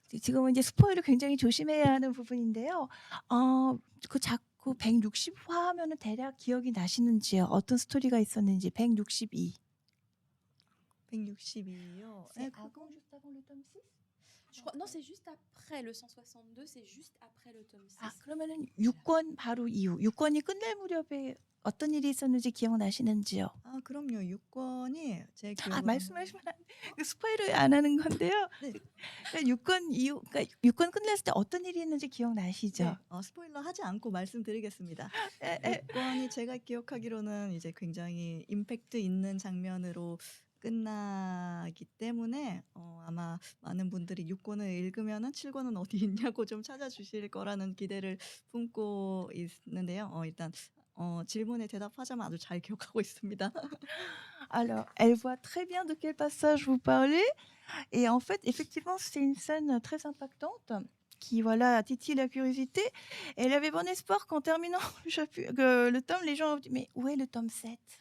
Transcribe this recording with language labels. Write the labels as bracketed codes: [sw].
[ko] 지금은 이제 스포일을 굉장히 조심해야 하는 부분인데요. 그 자꾸 160화 하면은 대략 기억이 나시는지요? 어떤 스토리가 있었는지. 162. 162요. [fr] C'est avant, juste avant le tome 6? Non, c'est juste après le 162, c'est juste après le tome 6. [ko] 아, 그러면은 6권 바로 이후, 6권이 끝날 무렵에 어떤 일이 있었는지 기억나시는지요? 아, 그럼요. 6권이 제 기억으로 말씀하시면 안 돼요. 스포일을 안 하는 건데요. 네. 그러니까 6권 끝났을 때 어떤 일이 있는지 기억나시죠? 네. 스포일러 하지 않고 말씀드리겠습니다. 6권이 제가 기억하기로는 이제 굉장히 임팩트 있는 장면으로 끝나기 때문에 아마 많은 분들이 6권을 읽으면은 7권은 어디 있냐고 좀 찾아주실 거라는 기대를 품고 있는데요. 일단 질문에 대답하자면 아주 잘 기억하고 있습니다. [fr] Alors, elle voit très bien de quel passage vous parlez. Et en fait, effectivement, c'est une scène très impactante. qui voilà titille la curiosité. Et elle avait bon espoir qu'en terminant le tome, les gens ont dit mais où est le tome 7?